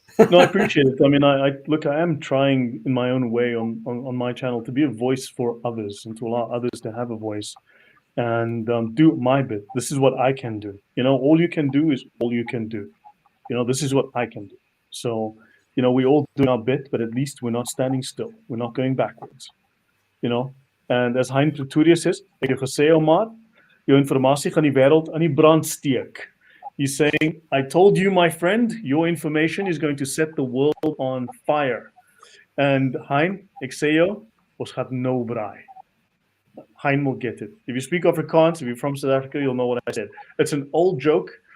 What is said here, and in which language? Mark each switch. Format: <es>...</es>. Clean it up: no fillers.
<en>No, I appreciate it. I mean, I am trying in my own way on my channel to be a voice for others and to allow others to have a voice and do my bit. This is what I can do. All you can do is all you can do. This is what I can do. So, we all do our bit, but at least we're not standing still. We're not going backwards. And as Hein Pretoria says,</en> <af>ek het gesê, Omar, jou informasie gaan die wêreld aan die brand steek.</af> <en>He's saying, I told you, my friend, your information is going to set the world on fire.</en> <af>And Hein, ek sê jou, ons gaat nou braai. Hein</af> <en>will get it. If you speak Afrikaans, if you're from South Africa, you'll know what I said. It's an old joke.</en>